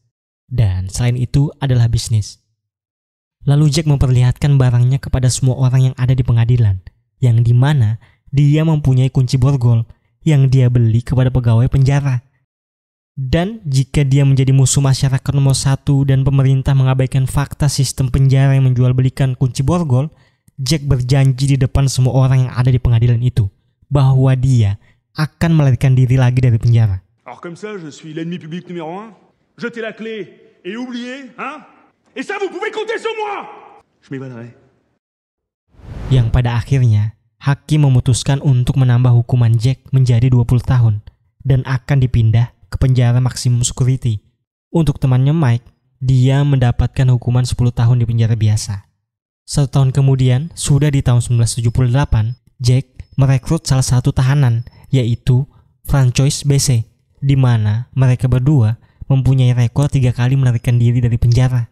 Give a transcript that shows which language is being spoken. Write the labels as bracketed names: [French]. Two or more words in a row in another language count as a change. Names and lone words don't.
[Indonesian] Dan selain itu adalah bisnis. Lalu Jack memperlihatkan barangnya kepada semua orang yang ada di pengadilan, yang dimana dia mempunyai kunci borgol yang dia beli kepada pegawai penjara. Dan jika dia menjadi musuh masyarakat nomor 1 dan pemerintah mengabaikan fakta sistem penjara yang menjual belikan kunci borgol, Jack berjanji di depan semua orang yang ada di pengadilan itu bahwa dia akan melarikan diri lagi dari penjara. [French] Alors comme ça, je suis l'ennemi public numéro 1. Jetez la clé et oubliez, hein? Et ça, vous pouvez compter sur moi! Je m'évaderai. [Indonesian] Yang pada akhirnya, hakim memutuskan untuk menambah hukuman Jack menjadi 20 tahun dan akan dipindah ke penjara maksimum security. Untuk temannya Mike, dia mendapatkan hukuman 10 tahun di penjara biasa. 1 tahun kemudian, sudah di tahun 1978, Jack merekrut salah satu tahanan, yaitu Francois BC, di mana mereka berdua mempunyai rekor 3 kali melarikan diri dari penjara.